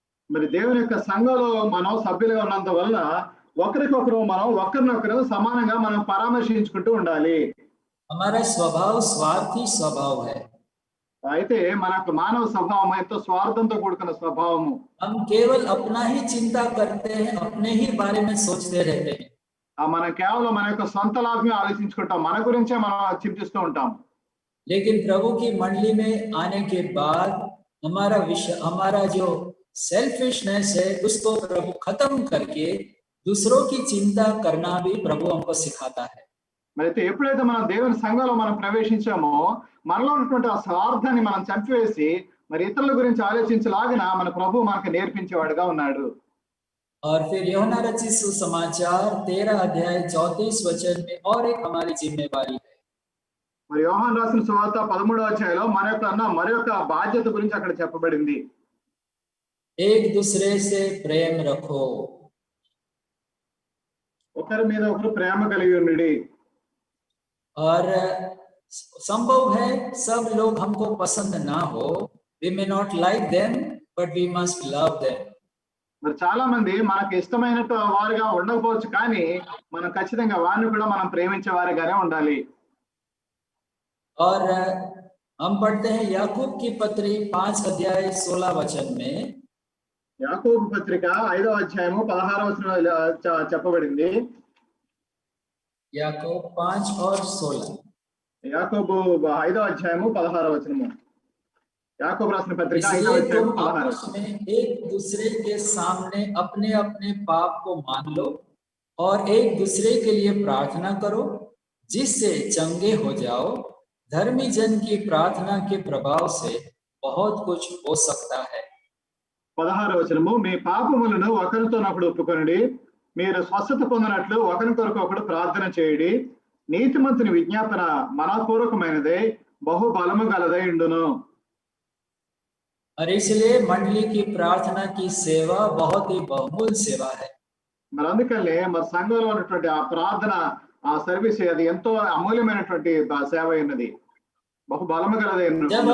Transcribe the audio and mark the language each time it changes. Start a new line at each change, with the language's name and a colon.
Telugu: మరి దేవుని యొక్క సంఘంలో మనం సభ్యులుగా ఉన్నంత వలన ఒకరికొకరు మనం ఒకరినొకరు సమానంగా మనం పరామర్శించుకుంటూ ఉండాలి.
Hindi: हमारा स्वभाव स्वार्थी स्वभाव है।
Telugu: అయితే మన యొక్క మానవ స్వభావం ఎంతో స్వార్థంతో కూడుకున్న స్వభావము.
Hindi: हम केवल अपना ही चिंता करते हैं, अपने ही बारे में सोचते रहते हैं।
Telugu: మనం కేవలం మన యొక్క సొంత లాభమే ఆలోచించుకుంటాం, మన గురించే మనం చింతిస్తూ ఉంటాం.
Hindi: लेकिन प्रभु की मंडली में आने के बाद हमारा जो सेल्फिशनेस है उसको प्रभु खत्म करके दूसरों की चिंता करना भी प्रभु हमको सिखाता है।
Telugu: మరి అయితే ఎప్పుడైతే మనం దేవుని సంఘంలో మనం ప్రవేశించామో మనలో ఉన్నటువంటి ఆ స్వార్థాన్ని మనం చంపివేసి మరి ఇతరుల గురించి ఆలోచించలాగిన మన ప్రభు మనకు నేర్పించేవాడుగా ఉన్నాడు.
Hindi: और फिर यूहन्ना रचित सुसमाचार 13 अध्याय 34 वचन में और एक हमारी जिम्मेवारी है।
Telugu: మరి యోహాను రాసిన సువార్త 13వ అధ్యాయంలో మరి యొక్క బాధ్యత గురించి అక్కడ చెప్పబడింది.
Hindi: एक दूसरे से प्रेम रखो।
Telugu: ఒకరి మీద ఒకరు ప్రేమ కలిగి ఉండండి.
Hindi: और संभव है सब लोग हमको पसंद ना हो,
English: we may not like them but we must love them।
Telugu: మరి చాలా మంది మనకు ఇష్టమైన వారుగా ఉండకపోవచ్చు, కానీ మనం ఖచ్చితంగా వారిని కూడా మనం ప్రేమించే వారిగానే ఉండాలి.
Hindi: और हम पढ़ते हैं याकूब की पत्री 5 अध्याय 16 वचन में।
Telugu: యాకోబు పత్రిక 5వ అధ్యాయము 16వ వచనంలో చెప్పబడింది.
Hindi: याकूब 5 और 16।
Telugu: యాకోబు 5వ అధ్యాయము 16వ వచనము. యాకోబు రాసిన పత్రిక 5వ
Hindi: इसलिए
Telugu: అధ్యాయము
Hindi: तुम 16. आपस में एक दूसरे के सामने अपने अपने पाप को मान लो और एक दूसरे के लिए प्रार्थना करो जिससे चंगे हो जाओ। धर्मी जन की प्रार्थना के प्रभाव से बहुत कुछ हो सकता है।
Telugu: 16వ వచనము, మీ పాపములను ఒకరితోనొకడు ఒప్పుకొనండి, మీరు స్వస్థత పొందినట్లు ఒకరికొరకు ఒకడు ప్రార్థన చేయండి. నీతిమంతుని విజ్ఞాపన మనపూర్వకమైనదే, బహు బలము గలదై ఉండును.
Hindi: और इसलिए मंडली की प्रार्थना की सेवा बहुत ही बहुमूल्य सेवा है।
Telugu: మరి అందుకనే మరి సంఘంలో ఉన్నటువంటి ఆ ప్రార్థన, ఆ సర్వీస్ అది ఎంతో అమూల్యమైనటువంటి సేవ అయినది, బహు బలము గలదై ఉండును.